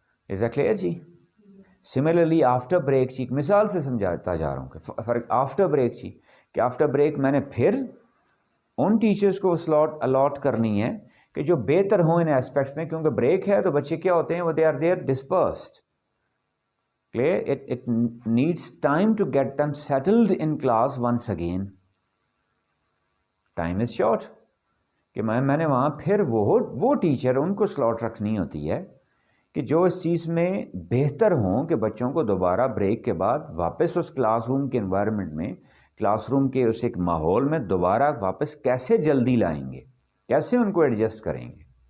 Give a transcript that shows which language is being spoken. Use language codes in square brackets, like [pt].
[en] is a clear [ur] جی. Similarly after break جی, مثال سے سمجھاتا جا رہا ہوں کہ فرق آفٹر بریک جی, کہ آفٹر بریک میں نے پھر ان ٹیچرس کو سلاٹ الاٹ کرنی ہے کہ جو بہتر ہوں ان ایسپیکٹس میں, کیونکہ بریک ہے تو بچے کیا ہوتے ہیں, وہ [en] They are dispersed. Clear? It needs time to get them settled in class once again. Time is short. [ur] کہ میں نے وہاں پھر وہ ٹیچر ان کو سلاٹ رکھنی ہوتی ہے کہ جو اس چیز میں بہتر ہوں کہ بچوں کو دوبارہ بریک کے بعد واپس اس کلاس روم کے انوائرمنٹ میں، کلاس روم کے اس ایک ماحول میں دوبارہ واپس کیسے جلدی لائیں گے، کیسے ان کو ایڈجسٹ کریں گے.